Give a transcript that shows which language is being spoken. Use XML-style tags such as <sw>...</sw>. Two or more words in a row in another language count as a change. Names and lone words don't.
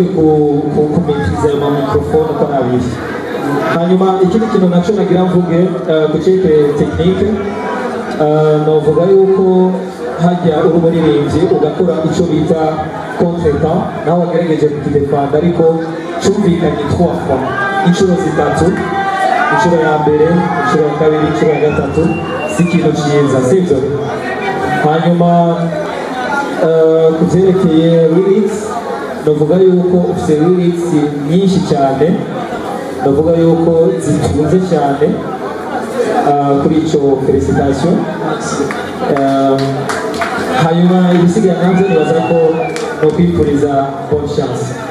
<rw>kumetriza ayo mamikrofone uko nabiri hanyuma ikindi kintu naco nagira mvuge ku cerekeye tekinike navuga yuko hajya uri umuririmbyi ugakora icyo bita contretemps nawe wagerageje kukidefanda ariko cyumvikanye 3 fois inshuro zitatu inshuro ya mbere inshuro ya kabiri inshuro ya gatatu si ikintu cyiza sibyo hanyuma ku byerekeye lyrics navuga yuko ufite lyrics nyinshi cyane navuga yuko zitunze cyane kuri icyo felicitation hanyuma ibisigaye nabyo nibaza ko no kwifuriza</rw> <fr>bonne chance</fr>